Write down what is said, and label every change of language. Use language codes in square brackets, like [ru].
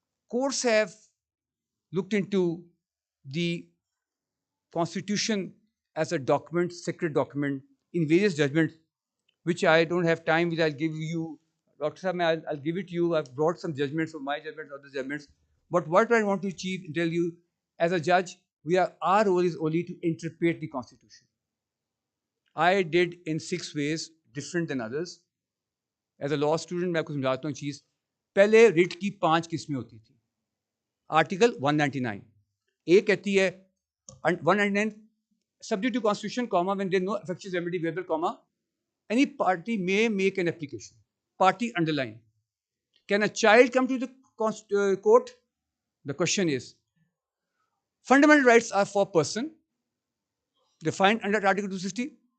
[en] Courts have looked into the Constitution as a document, sacred document, in various judgments, which I don't have time with. I'll give you Dr. Saab, I'll give it to you. I've brought some judgments of my judgments, other judgments. But what I want to achieve and tell you, as a judge, our role is only to interpret the Constitution. I did in 6 ways different than others. As a law student, [hi] मैं आपको समझाता हूँ चीज़. पहले writ की 5 किस्में होती थी. Article 199 एक कहती है [en] 199 subject to constitution, comma, when there is no effective remedy available, comma, any party may make an application. Party underline. Can a child come to the court? The question is, fundamental rights are for person, defined under Article 260.